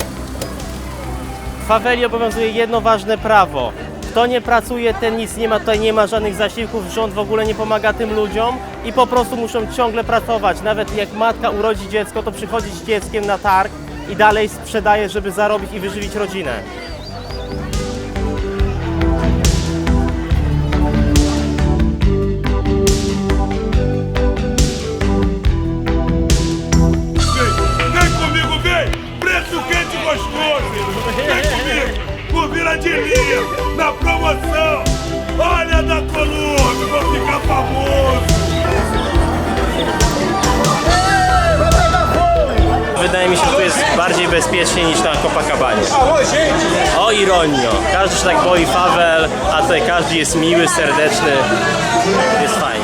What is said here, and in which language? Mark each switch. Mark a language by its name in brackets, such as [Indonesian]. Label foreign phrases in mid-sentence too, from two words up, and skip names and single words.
[Polish] W faweli obowiązuje jedno ważne prawo. Kto nie pracuje, ten nic nie ma, tutaj nie ma żadnych zasiłków, rząd w ogóle nie pomaga tym ludziom i po prostu muszą ciągle pracować. Nawet jak matka urodzi dziecko, to przychodzi z dzieckiem na targ i dalej sprzedaje, żeby zarobić i wyżywić rodzinę. [Portuguese] Vem comigo, vem! Preço quente e gostoso! Vem comigo! Por vira de linha, na promoção! Olha da Colômbia, vou ficar famoso! [Polish] Wydaje mi się, że tu jest bardziej bezpiecznie niż na Copacabanie. O ironio! Każdy się tak boi fawel, a tutaj każdy jest miły, serdeczny. Jest fajnie.